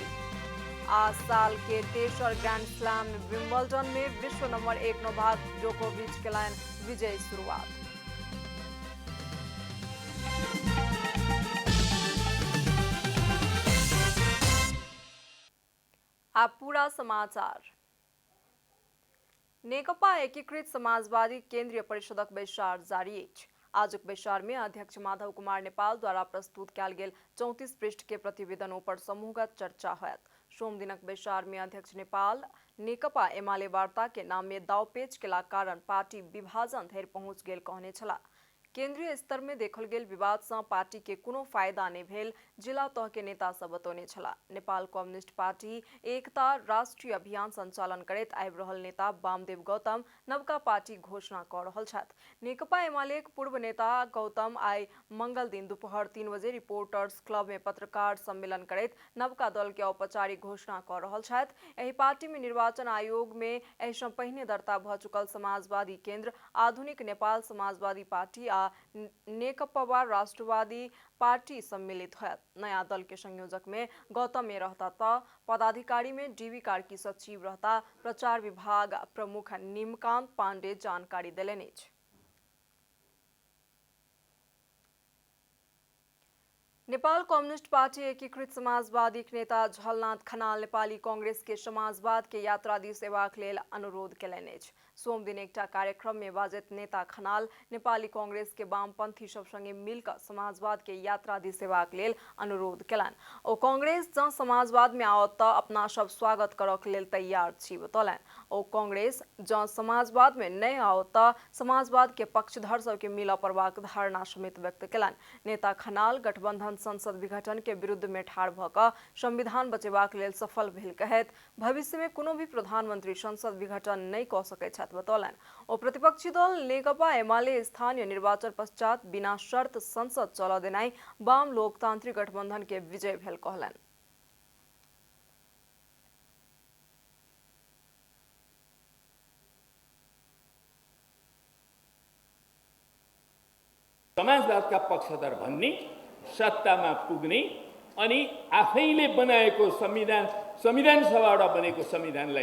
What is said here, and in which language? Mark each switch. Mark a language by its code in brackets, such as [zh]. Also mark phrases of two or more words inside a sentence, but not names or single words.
[mai] आज साल के तेसर ग्रैंड स्लैम विंबलडन में विश्व नंबर 1 नोवाक जोकोविच केलनि विजयी शुरुआत। आप पूरा समाचार। नेकपा एकीकृत समाजवादी केंद्रीय परिषदक बैसार जारी अछि। आजुक बैसार में अध्यक्ष माधव कुमार नेपाल द्वारा प्रस्तुत कयल गेल 34 पृष्ठ के प्रतिवेदनों पर समूहगत चर्चा होयत। सोम दिनक बैसार में अध्यक्ष नेपाल नेकपा एमाले वार्ता के नाम में दावपेच केला कारण पार्टी विभाजन धरि पहुंच गेल कहने छला। केंद्रीय स्तर में देखल गेल विवाद से पार्टी के कोनो फायदा नहीं भेल जिला तह के नेता सब बतौने छला। नेपाल कम्युनिस्ट पार्टी एकता राष्ट्रीय अभियान संचालन करैत आबि रहल नेता वामदेव गौतम नवका पार्टी घोषणा कऽ रहल छथि। नेकपा एमाले के पूर्व नेता गौतम आई मंगल दिन दोपहर 3 बजे रिपोर्टर्स क्लब में पत्रकार सम्मेलन करैत नवका दल के औपचारिक घोषणा कऽ रहल छथि। एहि पार्टी में निर्वाचन आयोग में एहि सँ पहिने दर्ता भऽ चुकल समाजवादी केंद्र, आधुनिक नेपाल समाजवादी पार्टी आ नेकपा राष्ट्रवादी पार्टी सम्मिलित होयत। नया दल के संयोजक में गौतम में रहता त पदाधिकारी में डीवी कार्की सचिव रहता प्रचार विभाग प्रमुख निमकांत पांडे जानकारी देलनि अछि। नेपाल कम्युनिस्ट पार्टी एकीकृत समाजवादी नेता झलनाथ खनाल नेपाली कांग्रेस के समाजवाद के यात्रा दिस अयबाक लेल अनुरोध केलनि अछि। सोम दिन एकटा कार्यक्रम में बाजैत नेता खनाल नेपाली कांग्रेस के वामपंथी सब संगे मिलकर समाजवाद के यात्रा दिस अयबाक लेल अनुरोध केलनि। ओ कांग्रेस जँ समाजवाद में आओत तऽ अपना सब स्वागत करक लेल तैयार छी बतौलनि। ओ कांग्रेस जँ समाजवाद में नहीं आओत तऽ समाजवाद के पक्षधर सब के मिलऽ पड़बाक धारणा समेत व्यक्त केलनि। नेता खनाल गठबंधन संसद विघटन के विरुद्ध में ठाढ़ भऽ कऽ संविधान बचेबाक लेल सफल भेल कहैत भविष्य में कोनो भी प्रधानमंत्री संसद विघटन नहीं कऽ सकैत छथि बतौलनि। ओ प्रतिपक्षी दल नेकपा एमाले स्थानीय निर्वाचन पश्चात बिना शर्त संसद चलऽ देनाइ वाम लोकतांत्रिक गठबंधन के विजय भेल कहलनि। [ne] समाजवादका पक्षधर भन्ने, सत्तामा पुग्ने अनि आफैले बनाएको संविधान सभाबाट बनेको संविधानलाई